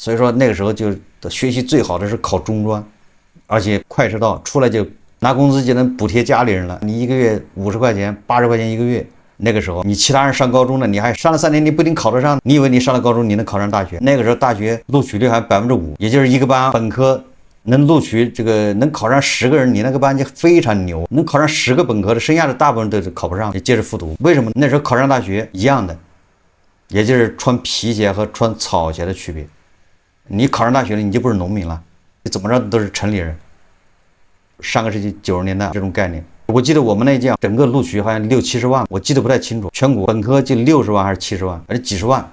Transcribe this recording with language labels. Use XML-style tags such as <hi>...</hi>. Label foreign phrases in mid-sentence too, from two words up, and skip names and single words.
<zh>所以說那個時候就學習最好的是考中專，而且快車道出來就拿工資就能補貼家裡人了，你一個月50塊錢、80塊錢一個月。那個時候你其他人上高中了，你還上了3年，你不一定考得上，你以為你上了高中你能考上大學？那個時候大學錄取率還5%，也就是一個班本科能錄取能考上10個人，你那個班就非常牛，能考上10個本科的，剩下的大部分都是考不上，就接着復讀。為什麼？那時候考上大學一樣的，也就是穿皮鞋和穿草鞋的區別。你考上大學了，你就不是農民了，你怎麼着都是城裡人。上個世紀90年代這種概念，我記得我們那屆整個錄取好像60-70萬，我記得不太清楚，全國本科就60萬還是70萬，還是幾十萬。</zh>